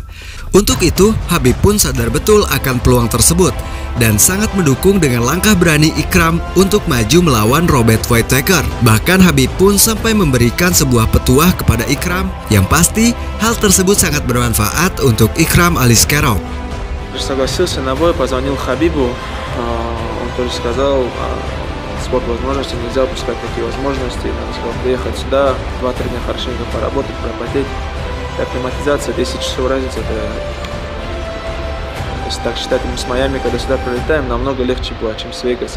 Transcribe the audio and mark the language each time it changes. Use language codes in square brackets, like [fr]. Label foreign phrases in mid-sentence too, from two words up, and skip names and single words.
[id] Untuk itu, Khabib pun sadar betul akan peluang tersebut dan sangat mendukung dengan langkah berani Ikram untuk maju melawan Robert Whittaker. Bahkan Khabib pun sampai memberikan sebuah petuah kepada Ikram yang pasti hal tersebut sangat bermanfaat untuk Ikram Aliskerov. [ru] Согласился на бой, позвонил Хабибу, он тоже сказал, спорт возможностей, нельзя упускать такие возможности. Он сказал, приехать сюда, 2-3 дня хорошенько поработать, пропотеть. Акклиматизация, 10 часов разница, это, если так считать, мы с Майами, когда сюда прилетаем, намного легче было, чем с Вегаса.